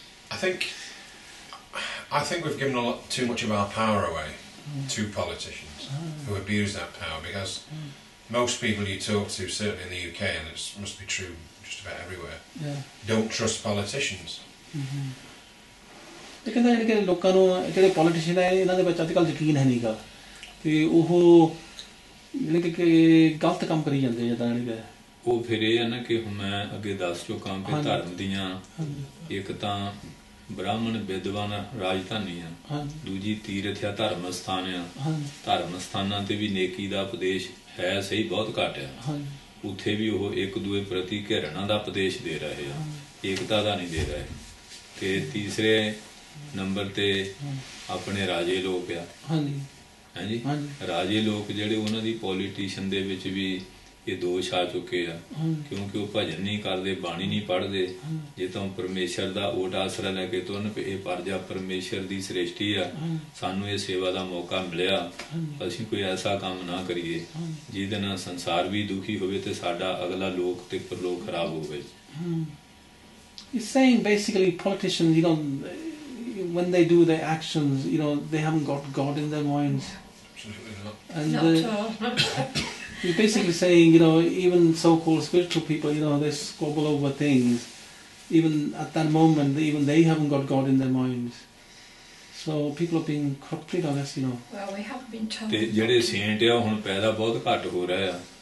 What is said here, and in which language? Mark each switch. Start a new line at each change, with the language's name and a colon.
English: I think we've given too much of our power away to politicians who abuse that power, because most people you talk to, certainly in the UK, and it must be true just about everywhere, don't trust politicians.
Punjabi: ਕਹਿੰਦੇ ਕਿ ਲੋਕਾਂ ਨੂੰ ਜਿਹੜੇ politician ਹੈ ਇਹਨਾਂ ਦੇ ਵਿੱਚ ਅੱਜ ਕੱਲ੍ਹ ਯਕੀਨ ਹੈ ਨਹੀਂਗਾ ਤੇ ਉਹ ਕਿ ਗਲਤ ਕੰਮ ਕਰੀ ਜਾਂਦੇ ਜਿੱਦਾਂ ਉਹ ਫਿਰ ਇਹ ਹੈ ਨਾ ਕਿ ਮੈਂ ਅੱਗੇ ਦੱਸ ਚੁੱਕਾ ਕਿ ਧਰਮ ਦੀਆਂ ਇੱਕ ਤਾਂ ਬ੍ਰਾਹਮਣ ਵਿਦਵਾਨ ਰਾਜਧਾਨੀ ਆ, ਦੂਜੀ ਤੀਰਥ ਆ ਧਰਮ ਸਥਾਨ ਆ। ਧਰਮ ਸਥਾਨਾਂ ਤੇ ਵੀ ਨੇਕੀ ਦਾ ਉਪਦੇਸ਼ ਹੈ ਸਹੀ ਬਹੁਤ ਘੱਟ ਆ। ਉੱਥੇ ਵੀ ਉਹ ਇੱਕ ਦੂਏ ਪ੍ਰਤੀ ਘਿਰਣਾ ਦਾ ਉਪਦੇਸ਼ ਦੇ ਰਹੇ ਆ, ਏਕਤਾ ਦਾ ਨਹੀਂ ਦੇ ਰਹੇ। ਤੇ ਤੀਸਰੇ ਨੰਬਰ ਤੇ ਆਪਣੇ ਰਾਜੇ ਲੋਕ ਆ। ਹਾਂਜੀ ਰਾਜੇ ਲੋਕ ਜਿਹੜੇ ਉਹਨਾਂ ਦੀ ਪੋਲੀਟੀਸ਼ਨ ਦੇ ਵਿੱਚ ਵੀ ਇਹ ਦੋਸ਼ ਆ ਚੁੱਕੇ ਆ ਕਿਉਂਕਿ ਉਹ ਭਜਨ ਨਹੀਂ ਕਰਦੇ, ਬਾਣੀ ਨਹੀਂ ਪੜ੍ਹਦੇ। ਜੇ ਤਾਂ ਪਰਮੇਸ਼ਰ ਦਾ ਓਟ ਆਸਰਾ ਲੈ ਕੇ ਤੁਰਨ ਵੀ ਇਹ ਪਰਜਾ ਪਰਮੇਸ਼ਰ ਦੀ ਸ੍ਰਿਸ਼ਟੀ ਆ, ਸਾਨੂੰ ਇਹ ਸੇਵਾ ਦਾ ਮੌਕਾ ਮਿਲਿਆ, ਅਸੀਂ ਕੋਈ ਐਸਾ ਕੰਮ ਨਾ ਕਰੀਏ ਜਿਹਦੇ ਨਾਲ ਸੰਸਾਰ ਵੀ ਦੁਖੀ ਹੋਵੇ ਤੇ ਸਾਡਾ ਅਗਲਾ ਲੋਕ ਤੇ ਪਰਲੋਕ ਖਰਾਬ ਹੋਵੇ।
English: He's saying basically politicians, when they do their actions, they haven't got God in their minds. Absolutely not. And Not at all. he's basically saying, even so-called spiritual people, they squabble over things. Even at that moment, even they haven't got God in their minds. So people are being corrupted, I guess, Well, we have been told.
Punjabi: ਤੇ ਜਿਹੜੇ Saint ਆ ਹੁਣ ਪੈਦਾ ਬਹੁਤ ਘੱਟ ਹੋ ਰਹੇ ਆ।